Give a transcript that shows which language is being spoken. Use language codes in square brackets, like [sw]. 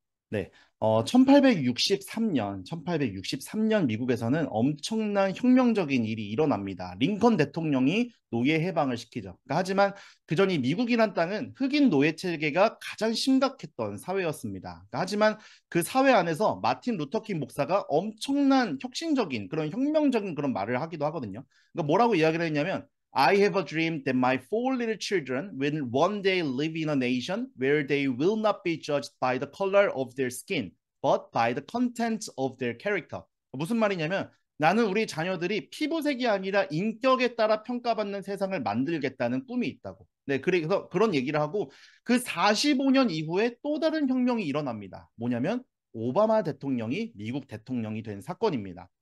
[ko] 네, 1863년 미국에서는 엄청난 혁명적인 일이 일어납니다. 링컨 대통령이 노예 해방을 시키죠. 그러니까 하지만 그전이 미국이란 땅은 흑인 노예 체계가 가장 심각했던 사회였습니다. 그러니까 하지만 그 사회 안에서 마틴 루터킹 목사가 엄청난 혁신적인 그런 혁명적인 그런 말을 하기도 하거든요. 그러니까 뭐라고 이야기를 했냐면 [en] I have a dream that my four little children will one day live in a nation where they will not be judged by the color of their skin, but by the content of their character. [ko] 무슨 말이냐면 나는 우리 자녀들이 피부색이 아니라 인격에 따라 평가받는 세상을 만들겠다는 꿈이 있다고. 네, 그래서 그런 얘기를 하고 그 45년 이후에 또 다른 혁명이 일어납니다. 뭐냐면 오바마 대통령이 미국 대통령이 된 사건입니다.